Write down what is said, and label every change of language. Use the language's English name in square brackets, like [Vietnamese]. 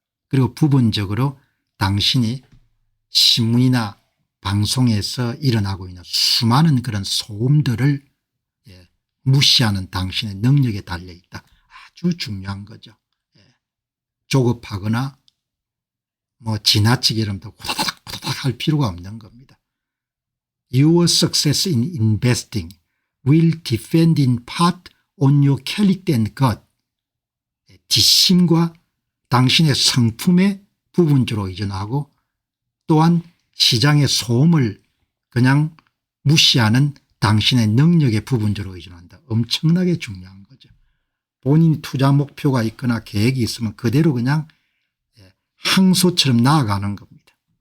[Korean] 그리고 부분적으로 당신이 신문이나 방송에서 일어나고 있는 수많은 그런 소음들을 무시하는 당신의 능력에 달려있다. 아주 중요한 거죠. 조급하거나 뭐 지나치게 이러면서 후다닥 할 필요가 없는 겁니다. [English] Your success in investing will depend in part on your character and gut. [Korean] 뒷심과 당신의 성품에 부분적으로 의존하고 또한 시장의 소음을 그냥 무시하는 당신의 능력에 부분적으로 의존한다. 엄청나게 중요한 거죠. 본인이 투자 목표가 있거나 계획이 있으면 그대로 그냥 항소처럼 나아가는 겁니다.